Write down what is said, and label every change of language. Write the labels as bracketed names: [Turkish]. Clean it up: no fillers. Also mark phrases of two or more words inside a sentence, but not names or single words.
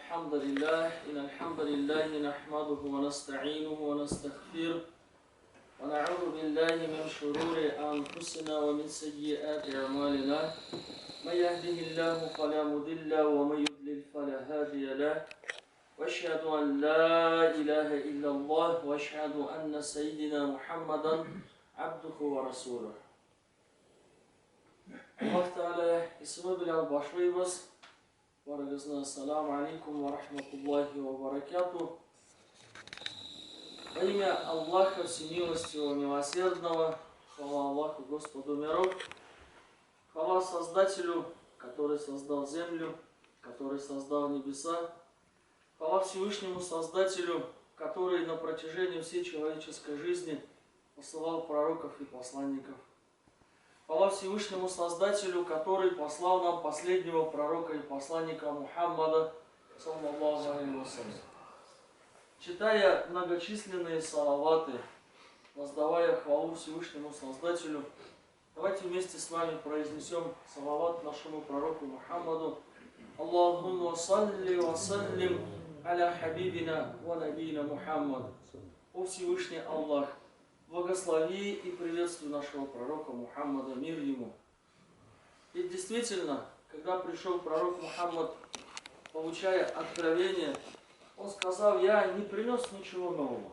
[Arabic] الحمد لله نحمده ونستعينه ونستغفره ونعوذ بالله من شرور أنفسنا ومن سيئات أعمالنا من يهده الله فلا مضل ومن يضلل فلا هادي له وأشهد أن لا إله إلا الله وأشهد أن سيدنا محمدا عبده ورسوله. [Kumyk] Allah Teala ismi bilen başlayımız. [Arabic] Varagızna السلام عليكم ورحمة الله وبركاته. [Russian] Во имя Аллаха Всемилостивого Милосердного, хвала Аллаху Господу миров, хвала Создателю, который создал землю, который создал небеса, хвала Всевышнему Создателю, который на протяжении всей человеческой жизни посылал пророков и посланников. Хвала Всевышнему Создателю, который послал нам последнего пророка и посланника Мухаммада, [Arabic] صلى الله عليه وسلم. [Russian] Читая многочисленные салаваты, воздавая хвалу Всевышнему Создателю, давайте вместе с вами произнесем салават нашему пророку Мухаммаду. [Arabic] اللهم صل وسلم على حبيبنا ونبينا محمد. [Russian] О Всевышний Аллах, благослови и приветствуй нашего пророка Мухаммада, мир ему. И действительно, когда пришел пророк Мухаммад, получая откровение, он сказал: я не принес ничего нового.